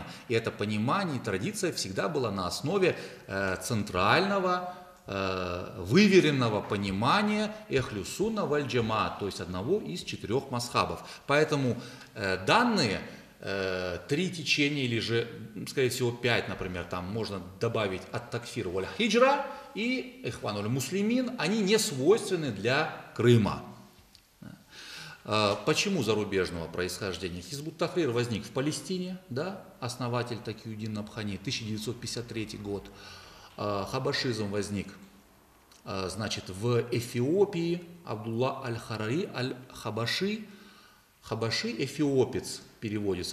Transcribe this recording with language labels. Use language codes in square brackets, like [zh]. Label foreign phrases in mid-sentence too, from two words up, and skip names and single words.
[ru] И это понимание и традиция всегда была на основе центрального, выверенного понимания [ar] أهل السنة والجماعة, [ru] то есть одного из 4 мазхабов. Поэтому данные 3 течения, или же, скорее всего, 5, например, там можно добавить ат-такфир валь-хиджра и ихван аль-муслимин, они не свойственны для Крыма. Почему зарубежного происхождения? Хизбут Тахрир возник в Палестине, да, основатель Такиудин Набхани, 1953 год. Хабашизм возник, значит, в Эфиопии, Абдулла аль-Харари аль-Хабаши, Хабаши эфиопец переводится.